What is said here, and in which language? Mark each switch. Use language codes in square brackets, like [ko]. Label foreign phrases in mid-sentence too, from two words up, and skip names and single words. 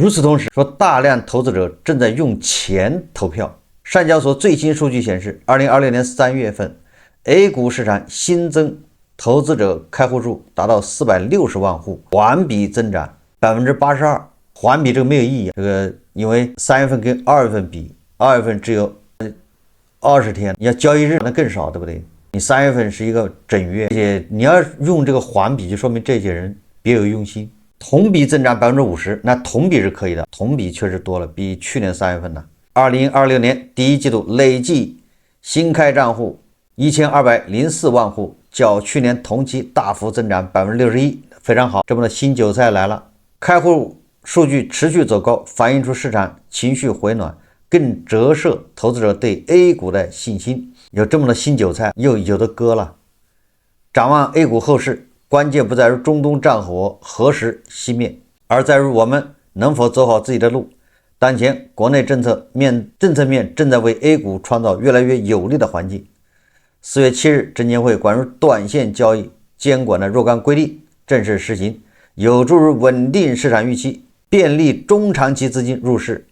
[zh] 與此同時，說大量投資者正在用錢投票。上交所最新数据顯示，2026年3月份 A 股市場新增投資者開戶數達到460萬戶，環比增長 82%。環比這個沒有意義，這個因為3月份跟2月份比，2月份只有20天，你要交易日那更少，对不對？你3月份是一个整月，而且你要用这个环比，就说明这些人別有用心。同比增長 50%， 那同比是可以的，同比確實多了，比去年3月份呢。2026年第一季度累計新開賬戶1204萬戶，較去年同期大幅增長 61%， 非常好，這麼的新韭菜來了。開戶數據持續走高，反映出市場情緒回暖，更折射投資者對 A 股的信心。有這麼的新韭菜又有的割了。展望 A 股後市，關鍵不在於中東戰火何時熄滅，而在於我們能否走好自己的路。當前國內政策面正在為 A 股創造越來越有利的環境。4月7日，證監會關於短線交易監管的若干規定正式實行，有助於穩定市場預期，便利中長期資金入市。